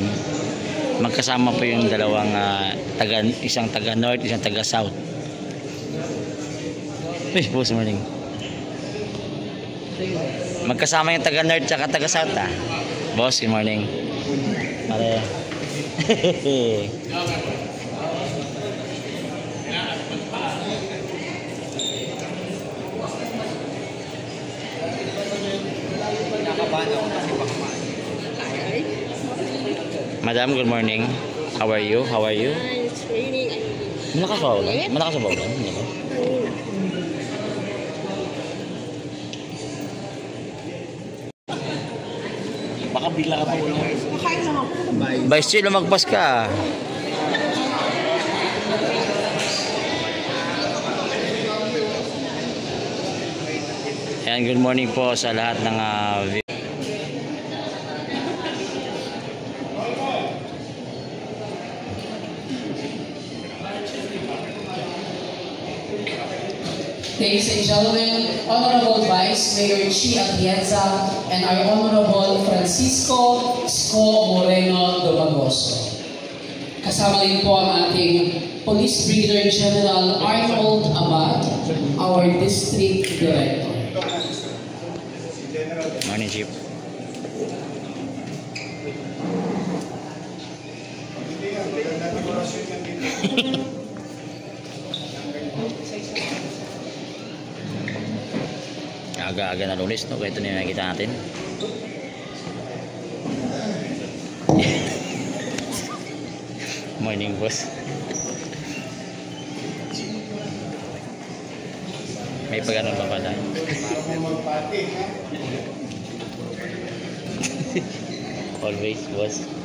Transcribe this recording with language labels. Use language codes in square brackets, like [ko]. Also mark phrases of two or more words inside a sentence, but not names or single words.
[tl] Magkasama po yung dalawang isang taga north, isang taga south. [en] Boss, morning. [tl] Magkasama yung taga north at taga south [en] Boss, good morning. Pare. Madam, good morning. How are you? How are you? It's raining. [tl] Malakas ba ulan? Malakas ba ulan? Baka bigla ka pa ulan. Nakain lang ako. Vice Chill, lumagpas ka. Ayan, [en] good morning [tl] po sa lahat ng [en] Ladies and gentlemen, Honorable Vice Mayor Chi Atienza and our Honorable Francisco Isko Moreno Domagoso. [tl] Kasama din po ang ating Police Brigadier General Arnold Abad, [en] our District Director. Morning, Chief. [tl] Aga-aga na Lunes, no? Kaya ito na yung nakikita natin. [en] Morning, boss. [tl] May pag-anon pa pala. [en] Always, boss.